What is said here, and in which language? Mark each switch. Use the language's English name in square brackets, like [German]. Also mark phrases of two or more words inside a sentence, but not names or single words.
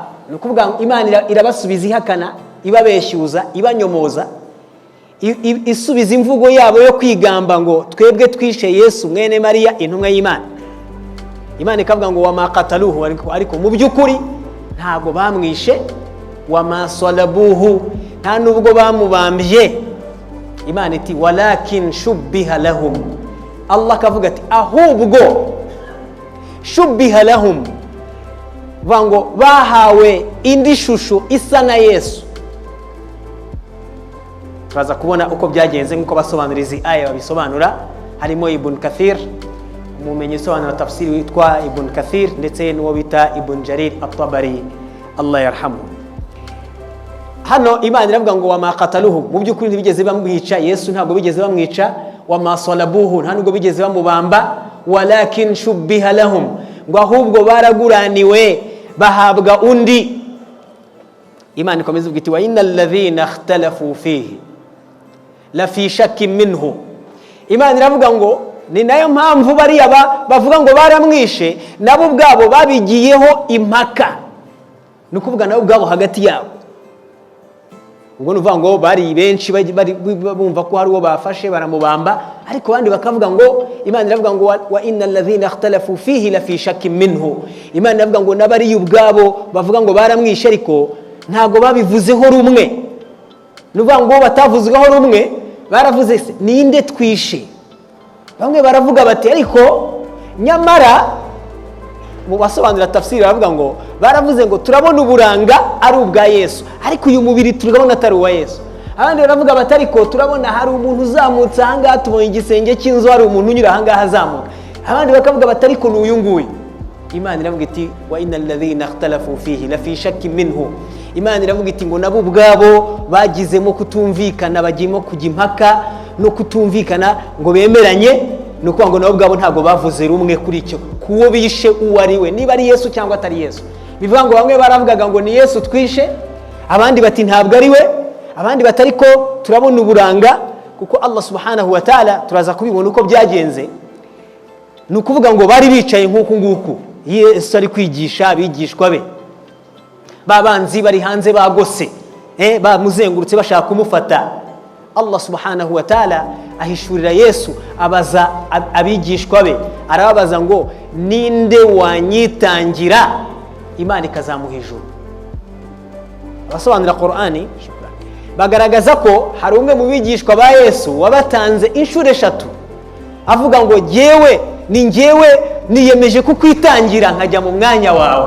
[Kinyarwanda] Nukuvuga Imana irabasubiza ihakana, ibabeshyuza, ibanyomoza, isubiza imvugo yabo yo kwigamba ngo twebwe twishe Yesu mwene Maria intumwa y'Imana. Imana ikavuga ngo [Arabic] وما قتلوه, [Kinyarwanda] ariko mu by'ukuri ntago bamwishe. [Arabic] وما صلبوه, [Kinyarwanda] nta nubwo bamubambye. Imana iti [Arabic] ولكن شبه لهم, [Kinyarwanda] Allah akavuga ati ahubwo [Arabic] شبه لهم, [Kinyarwanda] vango bahawe indi shusho isa na Yesu. Turaza kubona uko byagenze nkuko basobanuriza aya babisobanura, harimo Ibn Kathir, umumenyi usobanura tafsiri witwa Ibn Kathir, ndetse n'uwo bita Ibn Jarir at-Tabari, [Arabic] الله يرحمه. [Kinyarwanda] Hano Imana iravuga ngo [Arabic] وما قتلوه, [Kinyarwanda] mu by'ukuri ntibigeze bamwica Yesu, ntabwo bigeze bamwica. [Arabic] وما صلبوه, [Kinyarwanda] nta nubwo bigeze bamubamba. [Arabic] ولكن شبه لهم, [Kinyarwanda] ngo ahubwo baraguraniwe bahabwa undi. Imana ikomeza ivuga iti [Arabic] وإن الذين اختلفوا فيه لفي شك منه. [Kinyarwanda] Imana iravuga ngo ni nayo mpamvu bariya bavuga ngo baramwishe, nabo ubwabo babigiyeho impaka. Nukuvuga nabo ubwabo hagati yabo. Ubwo nuvuga ngo bari benshi bumva ko hari uwo bafashe baramubamba, ariko bandi bakavuga ngo Imana iravuga ngo [Arabic] وإن الذين اختلفوا فيه لفي شك منه. [Kinyarwanda] Imana iravuga ngo nabari ubwabo bavuga ngo baramwishe, ariko ntago babivuzeho rumwe. Nuvuga ngo batavuzweho rumwe, baravuze ninde twishe. Bamwe baravuga bati ariko nyamara mu basobanura tafsiri baravuga ngo baravuze ngo turabona uburanga ari ubwa Yesu, ariko uyu mubiri turabona atari uwa Yesu. Abandi baravuga bati ariko turabona hari umuntu uzamutse ahangaha, tubonye igisenge cy'inzu, hari umuntu unyura ahangaha azamuka. Abandi bakavuga bati ariko n'uyu nguyu. Imana iravuga iti [Arabic] وإن الذين اختلفوا فيه لفي شك منه. [Kinyarwanda] Imana iravuga iti ngo nabo ubwabo bagizemo kutumvikana, bagiyemo kujya impaka no kutumvikana ngo bemeranye. Nuko ngo nabo ubwabo ntago bavuze rumwe kuri icyo kuwo bishe uwo ari we, niba ari Yesu cyangwa atari Yesu. Bivuga ngo bamwe baravugaga ngo ni Yesu twishe, abandi bati ntabwo ari we, abandi bati ariko turabona uburanga. Kuko Allah [Arabic] سبحانه وتعالى [Kinyarwanda] turaza kubibona uko byagenze. Nukuvuga ngo bari bicaye nk'uku nguku, Yesu ari kwigisha abigishwa be, babanzi bari hanze bagose, bamuzengurutse bashaka kumufata. Allah [Arabic] سبحانه وتعالى [Kinyarwanda] ahishurira Yesu, abaza abigishwa be, arababaza ngo ninde wanyitangira, Imana ikazamuha ijuru. Abasobanura Qur'ani bagaragaza ko hari umwe mu bigishwa ba Yesu wabatanze inshuro 3, avuga ngo njyewe niyemeje kukwitangira nkajya mu mwanya wawe.